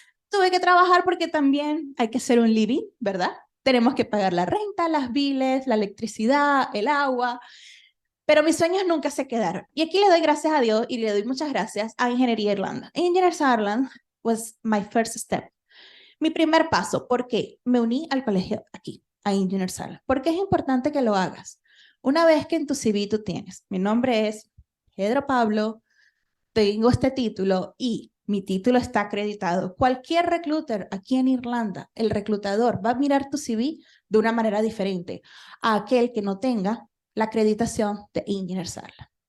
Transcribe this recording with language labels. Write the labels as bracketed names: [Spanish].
[Spanish] Tuve que trabajar porque también hay que hacer un living, ¿verdad? Tenemos que pagar la renta, las biles, la electricidad, el agua, pero mis sueños nunca se quedaron. Y aquí le doy gracias a Dios y le doy muchas gracias a EngineersIreland. [English] EngineersIreland was my first step. [Spanish] Mi primer paso, porque me uní al colegio aquí, a EngineersIreland. ¿Por qué es importante que lo hagas? Una vez que en tu CV tú tienes, mi nombre es Pedro Pablo, tengo este título y mi título está acreditado. Cualquier recruiter aquí en Irlanda, el reclutador va a mirar tu CV de una manera diferente a aquel que no tenga la acreditación de EngineersIreland.